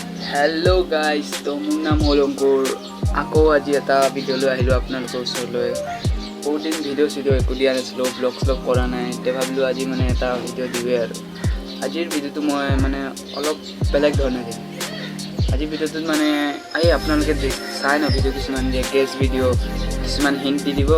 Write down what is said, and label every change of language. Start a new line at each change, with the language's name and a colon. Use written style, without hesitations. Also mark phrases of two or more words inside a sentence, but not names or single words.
English: hello guys,
Assamese: তো মোৰ নাম হ'ল অংকুৰ। আকৌ আজি এটা ভিডিঅ লৈ আহিলো আপোনালোকৰ ওচৰলৈ। বহুত দিন ভিডিঅ' একো দিয়া নাছিলোঁ, ব্লগ কৰা নাই। এতিয়া ভাবিলোঁ আজি মানে এটা ভিডিঅ' দিওঁৱে আৰু। আজিৰ ভিডিঅ'টো মই মানে অলপ বেলেগ ধৰণে দিম। আজিৰ ভিডিঅ'টোত মানে আপোনালোকে চাই ন ভিডিঅ' কিছুমান দিয়ে, গেছ ভিডিঅ' কিছুমান হিণ্ট দি দিব।